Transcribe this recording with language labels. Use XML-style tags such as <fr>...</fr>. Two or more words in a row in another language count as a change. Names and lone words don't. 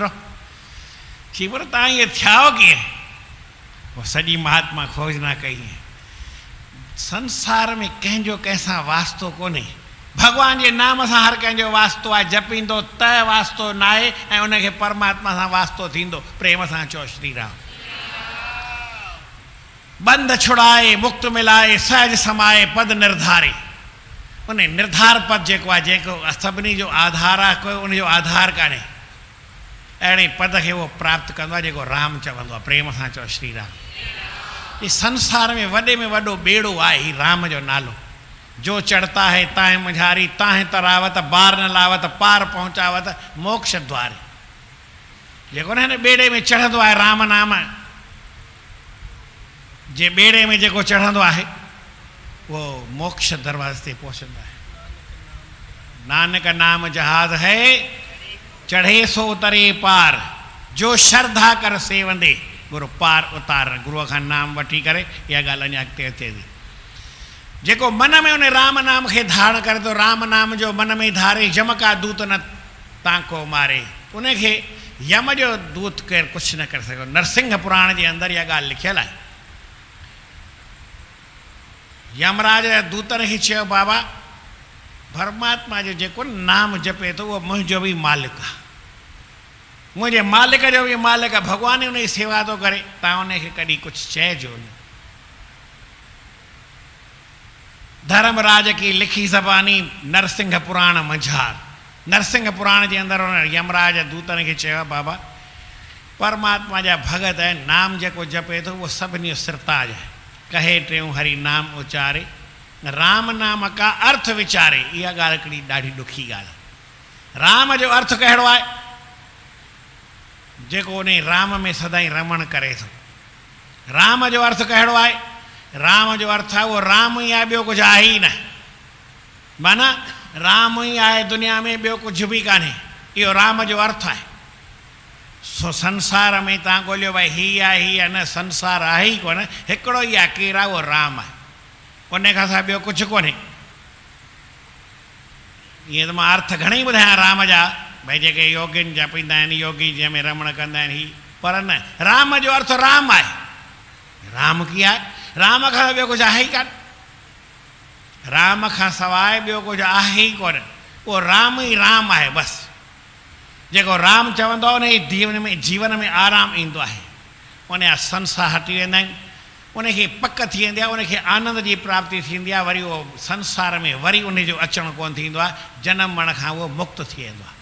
<sd>चई पर तव्हां इहे थियाओ कीअं? पोइ सॼी महात्मा खोजना कई। संसार में कंहिंजो कंहिंसां वास्तो कोन्हे, भॻवान जे नाम सां हर कंहिंजो वास्तो आहे, जपींदो त वास्तो न आहे, ऐं उनखे परमात्मा सां वास्तो थींदो। प्रेम सां चओ श्री राम।</sd> <hi>बंध छुड़ाए मुक्त मिलाए सहज समाए पद निर्धारे।</hi> <sd>उन निर्धार पद जेको आहे, जेको सभिनी जो आधार आहे, कोई उनजो आधार कान्हे, अहिड़े पद खे उहो प्राप्त कंदो आहे जेको राम चवंदो आहे। प्रेम सां चओ श्री राम।</sd> <hi>इस संसार में</hi> <sd>वॾो बेड़ो आहे ही राम जो नालो।</sd> <hi>जो चढ़ता है ताहे मुझारी, ताहे तरावत बार न लावत, पार पहुंचावत मोक्ष द्वारे।</hi> <sd>जेको न हिन बेड़े में चढ़ंदो आहे राम नाम जे बेड़े में जेको चढ़ंदो आहे वो मोक्ष दरवाजे ते पहुचंदो आहे।</sd> <hi>नानक नाम जहाज है चढ़े सो उतरे पार, जो श्रद्धा कर सेवंदे गुरु पार उतार।</hi> <sd>गुरुअ खां नाम वठी करे इहा ॻाल्हि अञा अॻिते अचे थी। जेको मन में उन राम नाम खे धारण करे थो,</sd> <hi>राम नाम जो मन में धारे, यम का दूत न ताको मारे।</hi> <sd>उनखे यम जो दूत केरु कुझु न करे सघो। नरसिंह पुराण जे अंदरि इहा ॻाल्हि लिखियलु आहे। यमराज दूतनि खे चयो बाबा परमात्मा जो जेको नाम जपे थो उहो मुंहिंजो बि मालिक आहे, मुंहिंजे मालिक जो बि मालिक आहे, भॻवान उन जी सेवा थो करे, तव्हां उनखे कॾहिं कुझु चइजो न।</sd> <hi>धर्मराज की लिखी ज़बानी नरसिंह पुराण मंझार।</hi> <sd>नरसिंह पुराण जे अंदरि उन यमराज दूतनि खे चयो बाबा परमात्मा जा भगत आहिनि, नाम जेको जपे थो उहो सभिनी जो सिरताज आहे।</sd> <hi>कहे टियों हरि नाम उचारे राम नाम का अर्थ वीचारे,</hi> <sd>इहा ॻाल्हि हिकिड़ी ॾाढी ॾुखी ॻाल्हि आहे। राम जो अर्थ कहिड़ो आहे? जेको उन राम में सदाईं रमण करे थो। राम जो अर्थ कहिड़ो आहे? राम जो अर्थ आहे उहो राम ई आहे, ॿियो कुझु आहे ई न। माना राम ई आहे दुनिया में, ॿियो कुझु बि कान्हे। इहो राम जो अर्थ आहे। सो संसार में तव्हां ॻोल्हियो भई हीअ आहे हीअ आहे, न संसार आहे ई कोन, हिकिड़ो ई आहे, केरु आहे? उहो राम आहे। उन खां सवाइ ॿियो कुझु कोन्हे। ईअं त मां अर्थ घणेई ॿुधायां राम जा, भई जेके योगियुनि जा पींदा आहिनि, योगी जंहिंमें रमण कंदा आहिनि, ही पर न, राम जो अर्थ राम आहे। राम कीअं आहे? राम खां ॿियो कुझु आहे ई कान। राम खां सवाइ ॿियो कुझु आहे ई कोन। उहो राम ई राम आहे बसि। जेको राम चवंदो आहे उन जीवन में आराम ईंदो आहे, उन जा संसार हटी वेंदा आहिनि, उनखे पक थी वेंदी आहे, उनखे आनंद जी प्राप्ति थींदी आहे। वरी उहो संसार में वरी उनजो अचणु कोन थींदो आहे। जनम मरण खां उहो मुक्त थी वेंदो आहे।</sd>